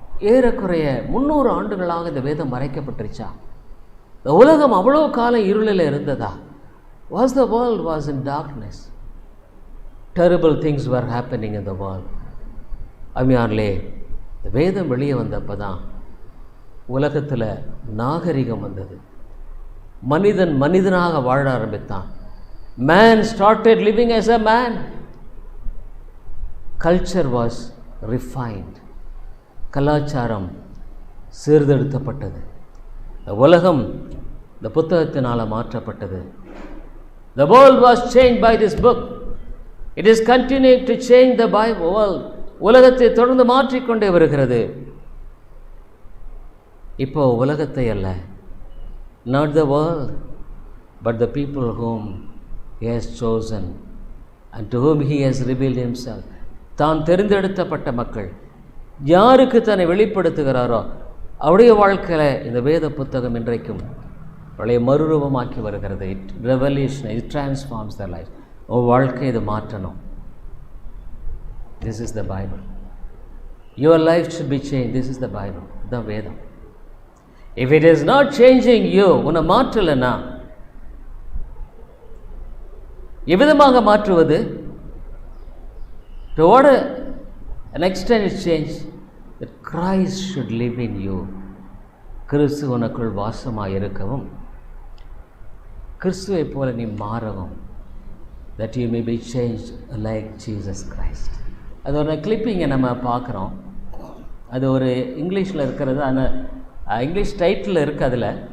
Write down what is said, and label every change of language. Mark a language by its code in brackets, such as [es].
[ta] ஏறக்குறைய 300 ஆண்டுகளாக இந்த வேதம் மறைக்கப்பட்டுருச்சா? இந்த உலகம் அவ்வளோ காலம் இருளில் இருந்ததா? [en] Was the world was in darkness. Terrible things were happening in the world. [ta] அம்மையார்களே, இந்த வேதம் வெளியே வந்தப்போ தான் உலகத்தில் நாகரிகம் வந்தது. மனிதன் மனிதனாக வாழ ஆரம்பித்தான். [en] Man started living as a man. Culture was refined. [ta] கலாச்சாரம் சீர்திருத்தப்பட்டது. இந்த உலகம் இந்த புத்தகத்தினால் மாற்றப்பட்டது. [en] The world was changed by this book. It is continuing to change the world. [ta] உலகத்தை தொடர்ந்து மாற்றிக்கொண்டே வருகிறது. இப்போ உலகத்தை அல்ல, [en] not the world, but the people whom he has chosen and to whom he has revealed himself. [ta] தான் தெரிந்தெடுத்தப்பட்ட மக்கள், யாருக்கு தன்னை வெளிப்படுத்துகிறாரோ அவருடைய வாழ்க்கையில் இந்த வேத புத்தகம் இன்றைக்கும் அவளை மறுரூபமாக்கி வருகிறது. [en] It revolution, it transforms the life. [ta] உன் வாழ்க்கை இது மாற்றணும். [en] This is the Bible. Your life should be changed. This is the Bible, the Vedam. If it is not changing you, [ta] உன்னை மாற்றலைன்னா எவ்விதமாக மாற்றுவது? [en] To what an extent is changed, that Christ should live in you. [ta] கிறிஸ்து உனக்குள் வாசமாக இருக்கவும், கிறிஸ்துவை போல நீ மாறவும், [en] that you may be changed like Jesus Christ. [ta] அது ஒரு கிளிப்பிங்கை நம்ம பார்க்குறோம். அது ஒரு இங்கிலீஷில் இருக்கிறது, ஆனால் இங்கிலீஷ் டைட்டில் இருக்குது அதில்.